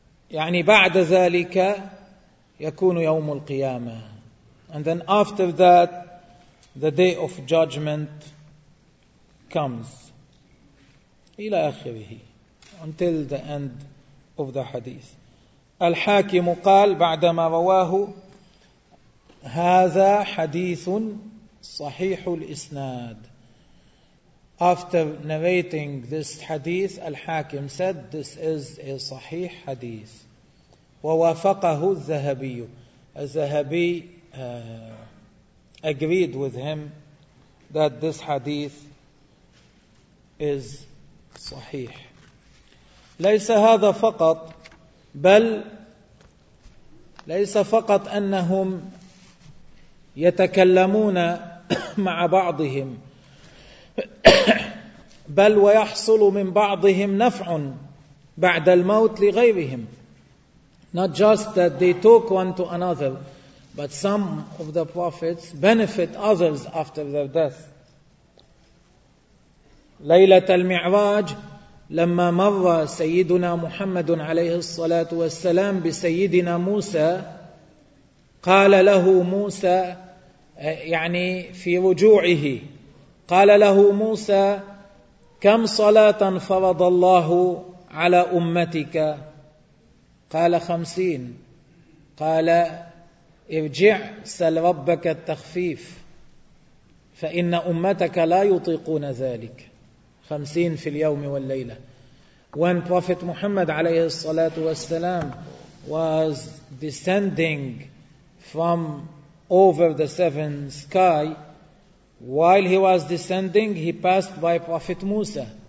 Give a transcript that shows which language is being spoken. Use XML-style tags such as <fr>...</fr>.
<ar>يعني بعد ذلك يكون يوم القيامة.</ar> <en>And then after that, the day of judgment comes.</en> <ar>إلى آخره.</ar> <en>Until the end of the hadith.</en> <ar>الحاكم قال بعدما رواه هذا حديث صحيح الإسناد.</ar> <en>After narrating this hadith, الحاكم said this is a</en> <ar>صحيح حديث. ووافقه الذهبي.</ar> <en>الذهبي agreed with him that this hadith is صحيح.</en> <ar>ليس هذا فقط بل ليس فقط أنهم يتكلمون مع بعضهم بل ويحصل من بعضهم نفع بعد الموت لغيرهم.</ar> <en>Not just that they talk one to another, but some of the prophets benefit others after their death.</en> <ar>ليلة المعراج لما مر سيدنا محمد عليه الصلاة والسلام بسيدنا موسى قال له موسى يعني في رجوعه قال له موسى كم صلاة فرض الله على أمتك؟ قال 50. قال ارجع سل ربك التخفيف فإن أمتك لا يطيقون ذلك. 50 في اليوم والليلة.</ar> <en>When Prophet Muhammad</en> <ar>عليه الصلاة والسلام</ar> <en>was descending from over the seven sky, while he was descending, he passed by Prophet Musa.</en>